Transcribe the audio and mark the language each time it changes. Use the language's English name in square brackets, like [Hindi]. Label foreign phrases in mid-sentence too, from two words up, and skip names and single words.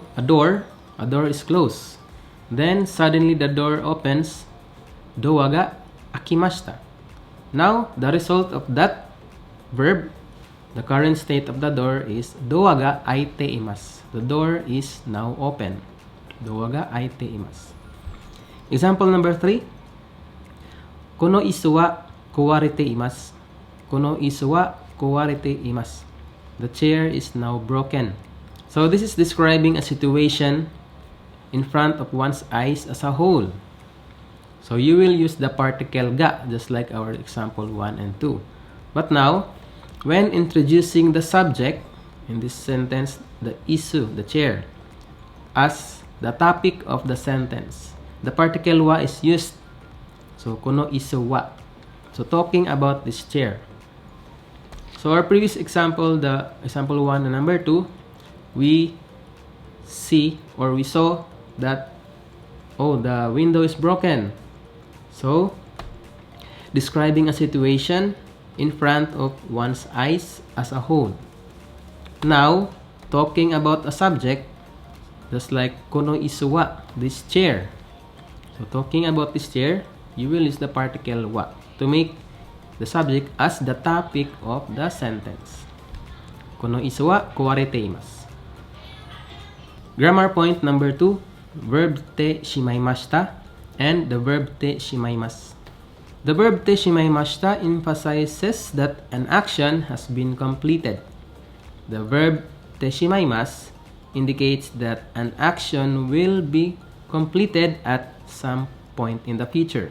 [English] A door is closed. Then suddenly the door opens. [Japanese] ドアが開きました. [English] Now the result of that verb, the current state of the door is [Japanese] ドアが開いています. [English] The door is now open. [Japanese] ドアが開いています. [English] Example number 3. [Japanese] この椅子は壊れています. この椅子は壊れています. [English] The chair is now broken. So this is describing a situation in front of one's eyes as a whole. So you will use the particle ga, just like our example 1 and 2. But now, when introducing the subject, in this sentence, the isu, the chair, as the topic of the sentence, the particle wa is used. [Japanese] So, この椅子は. [English] So, talking about this chair. So, our previous example, the example 1 and number 2, we saw that, oh, the window is broken. So, describing a situation in front of one's eyes as a whole. Now, talking about a subject, just like [Japanese] この椅子は, [English] this chair. So, talking about this chair, you will use the particle wa to make the subject as the topic of the sentence. [Japanese] この椅子は壊れています. [English] Grammar point number 2, verb [Japanese] てしまいました [English] and the verb [Japanese] てしまいます. [English] The verb [Japanese] てしまいました [English] emphasizes that an action has been completed. The verb [Japanese] てしまいます [English] indicates that an action will be completed at some point in the future.